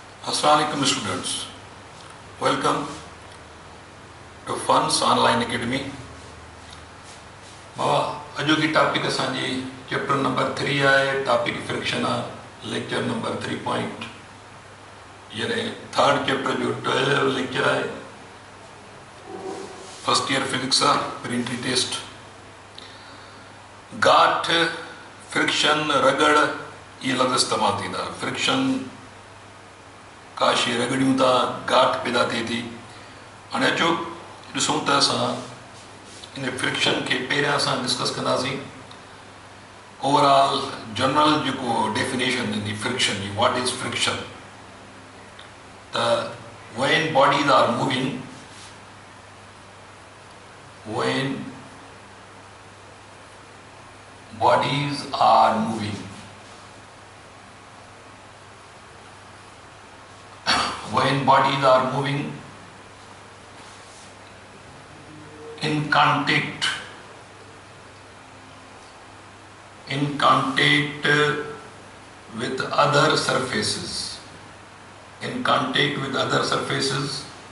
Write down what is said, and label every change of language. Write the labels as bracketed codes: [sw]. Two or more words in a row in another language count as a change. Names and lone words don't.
[en] Assalamualaikum students, welcome to Funds Online Academy. [sd] अॼु की टॉपिक असांजी चैप्टर नंबर 3 आहे, टॉपिक फ्रिक्शन आहे, [en] lecture number [sd] 3 पॉइंट यानी थर्ड चैप्टर जो 12 लेक्चर आहे, [en] first year physics [sd] आहे, प्रिंटरी टेस्ट। गाठ, फ्रिक्शन, रगड़ ये लफ़्ज़ इस्तेमाल थींदा। फ्रिक्शन का शइ रगड़ियूं था, गाठ पैदा थिए थी। हाणे अचो ॾिसूं त असां इन फ्रिक्शन के पहिरियां असां डिस्कस कंदासीं। [en] overall general [sd] जेको डेफिनेशन ईंदी फ्रिक्शन जी, [en] what is friction, त when bodies are moving, व्हेन bodies are moving, when bodies are moving in contact with other surfaces, in contact with other surfaces